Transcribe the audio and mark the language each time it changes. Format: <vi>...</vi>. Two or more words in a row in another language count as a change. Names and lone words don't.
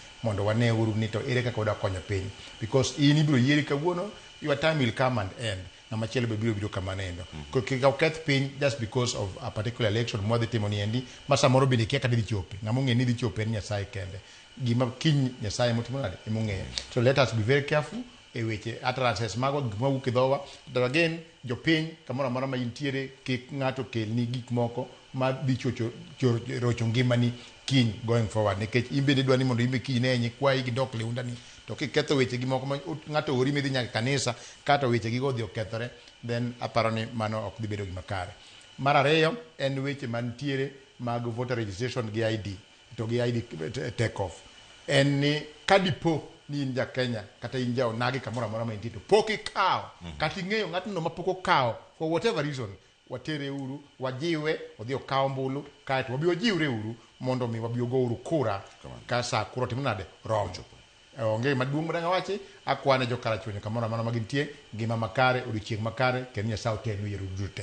<luo>mondo wane uru ni to ere kaka wada konyo piny, because in ibiro yieri kawuono,</luo> <en>your time will come and end.</en> <luo>Na machielo be biro kama nendo. Kika uketh piny</luo> <en>just because of a particular election</en> <luo>mwadhi timo ni endi, ma samoro bende kia kadi dhi chope. Ng'among'e ni dhi chope ni Nyasaye kende. Gima kiny Nyasaye motimo nade emong'eyo.</luo> <en>So let us be very careful</en> <luo>e weche utterances mago gik mawuok e dhowa.</luo> <en>But again,</en> <luo>jopiny kamoro amora ma intiere kik ng'ato kelni gik moko ma dhi rocho ngimani kiny</luo> <en>going forward.</en> <luo>Nikech in bende dwani mondo imbe kiny ne nyikwayi gidok liundani. To kiketho weche gi moko ma ng'ato ori midhi nyaka kanisa kata weche gi go odhi okethore, then aparo ni mano ok dhi bedo gima kare. Mar ariyo en weche mantiere mag</luo> <en>voter registration</en> <luo>gi ID to gi</luo> <en>ID take off.</en> <luo>En ni kadipo ni in ja Kenya kata in ja onagi kamoro amora ma intie to pok ikawo kata ing'eyo ng'atno ma pok okawo</luo> <en>for whatever reason,</en> <luo>watere uru, wajiwe odhi okawo ombulu, kaeto wabiro jiwre uru mondo mi wabiro go uru kura ka sa kura timo nade romo. Onge maduong' madang' awachi, akwane jo karachuonyo kamoro amora ma gintie, ngima makare, odiochieng' makare, kendo Nyasaye otenu yiero duto te.</luo>